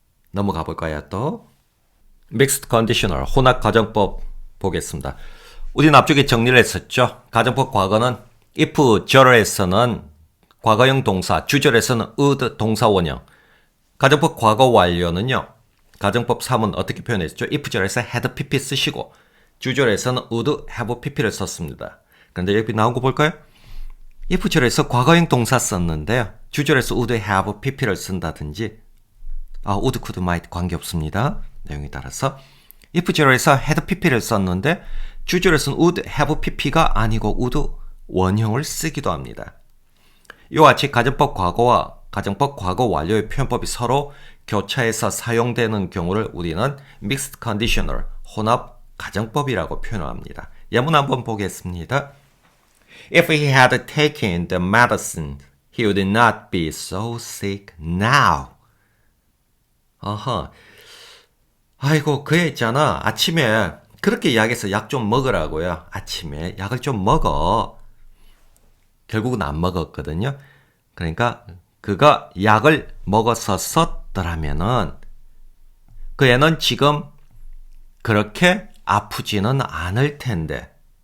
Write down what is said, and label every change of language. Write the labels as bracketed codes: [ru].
[ko] 넘어가 볼까요 또? 믹스드 컨디셔널 혼합 가정법 보겠습니다. 우리는 앞쪽에 정리를 했었죠. 가정법 과거는 if 절에서는 과거형 동사, 주절에서는 would 동사 원형. 가정법 과거 완료는요. 가정법 3은 어떻게 표현했죠? if 절에서 had pp 쓰시고 주절에서는 would have pp를 썼습니다. 그런데 여기 나온 거 볼까요? if 절에서 과거형 동사 썼는데요. 주절에서 would have pp를 쓴다든지 would, could, might 관계없습니다. 내용에 따라서 if 절에서 had pp를 썼는데 주절에서는 would have pp가 아니고 would 원형을 쓰기도 합니다. 이와 같이 가정법 과거와 가정법 과거 완료의 표현법이 서로 교차해서 사용되는 경우를 우리는 mixed conditional 혼합 가정법이라고 표현합니다. 예문 한번 보겠습니다. [en] If he had taken the medicine, he would not be so sick now. [ko] 아이고, 그 애 있잖아. 아침에 그렇게 이야기해서 약 좀 먹으라고요. 아침에 약을 좀 먹어. 결국은 안 먹었거든요. 그러니까 그가 약을 먹었었더라면은 그 애는 지금 그렇게 아프지는 않을 텐데.